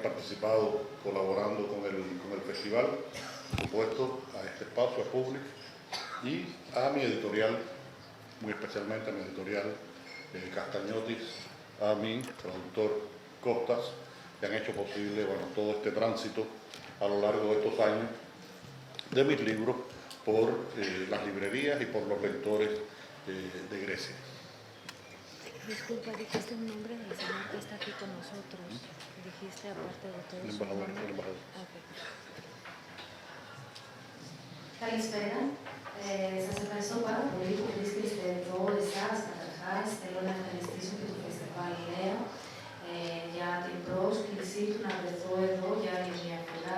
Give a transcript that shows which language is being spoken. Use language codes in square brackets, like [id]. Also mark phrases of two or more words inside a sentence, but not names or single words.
[es] participado colaborando con el festival, por supuesto a este espacio, a Public, y a mi editorial, muy especialmente a mi editorial Castañotis, a mi traductor Costas, que han hecho posible todo este tránsito a lo largo de estos años de mis libros por las librerías y por los lectores de Grecia. Disculpa, dijiste un nombre del señor que está aquí con nosotros. Dijiste aparte de todo El su embajador, nombre. el embajador. Okay. [el] Καλησπέρα. Σας ευχαριστώ πάρα πολύ που βρίσκεστε εδώ εσάς. Καταρχάς, θέλω να ευχαριστήσω και το Φεστιβάλ LEA για την πρόσκλησή του να βρεθώ εδώ για άλλη μια φορά.